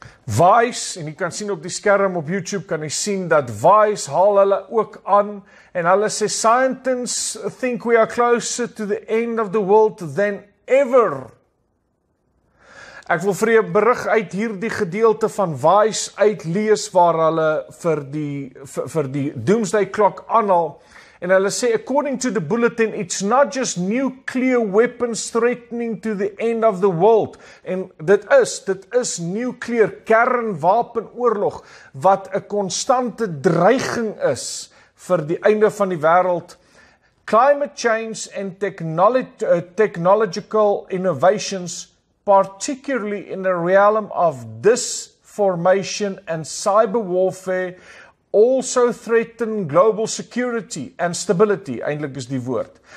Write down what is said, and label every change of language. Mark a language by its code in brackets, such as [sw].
[af] Vice, en jy kan sien op die skerm op YouTube, kan jy sien dat Vice haal hulle ook aan, en hulle sê, [en] scientists think we are closer to the end of the world than ever. [af] Ek wil vir 'n berig uit hierdie gedeelte van Vice uitlees, waar hulle vir die Doomsday Clock aanhaal. En hulle sê, [en] according to the bulletin, it's not just nuclear weapons threatening to the end of the world. [af] En dit is nuclear kernwapenoorlog, wat 'n konstante dreiging is vir die einde van die wêreld. [en] Climate change and technological innovations, particularly in the realm of disinformation and cyber warfare, also threaten global security and stability, [af] eintlik is die woord.